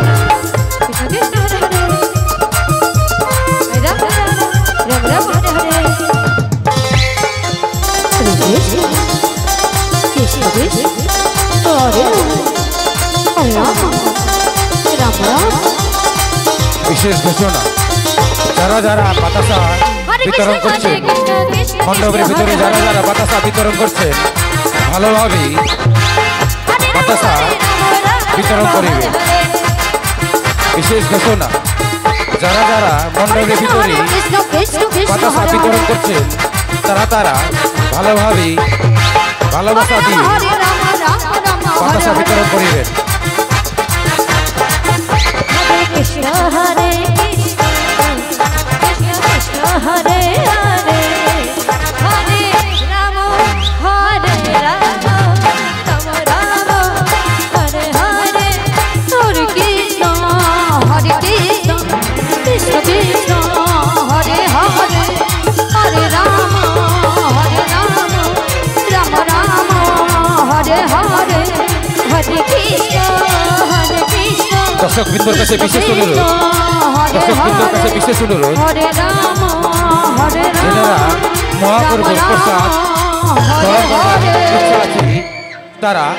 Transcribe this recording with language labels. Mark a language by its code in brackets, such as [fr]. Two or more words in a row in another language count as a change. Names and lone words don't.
[sa] Krishna Krishna, Hare Hare, Hare Rama, Rama Rama, Hare Hare. Hare Krishna, Krishna Krishna, Hare Hare Rama, Rama Rama. [bn] বিশেষ ঘোষণা, যারা যারা বাতাসা বিতরণ করছেন মণ্ডপের ভিতরে, যারা যারা বাতাসা বিতরণ করছেন ভালোভাবে বাতাসা বিতরণ করিবে। বিশেষ ঘোষণা, যারা যারা মণ্ডপের ভিতরে বাতাসা বিতরণ করছেন তারা তারা ভালোভাবে ভালোবাসা দিয়ে বাতাসা বিতরণ করিবেন। [sa] Hare Krishna, Hare Krishna, Krishna Krishna, Hare Hare, Hare Rama, Hare Rama, Rama Rama, Hare Hare, Hare Krishna, Hare Krishna, Krishna Krishna, Hare Hare, Hare Rama, Hare Rama, Rama Rama, Hare Hare, Hare Krishna, Hare Krishna. [bn] দর্শক বৃন্দর কাছে বিশেষ অনুরোধ, দর্শক বৃন্দর কাছে বিশেষ অনুরোধ, যারা মহাপ্রভুর প্রসাদ গ্রহণ করার ইচ্ছা আছে তারা